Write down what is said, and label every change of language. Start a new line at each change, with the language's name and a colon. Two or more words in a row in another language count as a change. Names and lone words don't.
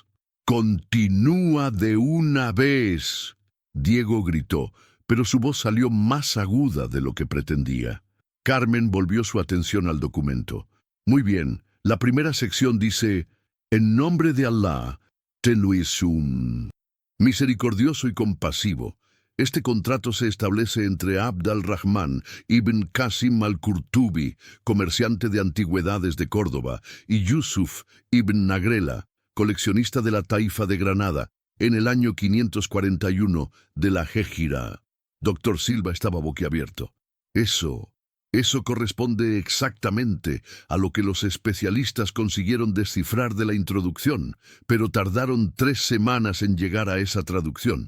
Spanish: ¡Continúa de una vez!, Diego gritó, pero su voz salió más aguda de lo que pretendía. Carmen volvió su atención al documento. Muy bien, la primera sección dice: en nombre de Allah, Tenuisum. Misericordioso y compasivo. Este contrato se establece entre Abd al-Rahman ibn Qasim al-Qurtubi, comerciante de antigüedades de Córdoba, y Yusuf ibn Nagrela, coleccionista de la Taifa de Granada, en el año 541 de la Hégira. Doctor Silva estaba boquiabierto. Eso corresponde exactamente a lo que los especialistas consiguieron descifrar de la introducción, pero tardaron 3 semanas en llegar a esa traducción.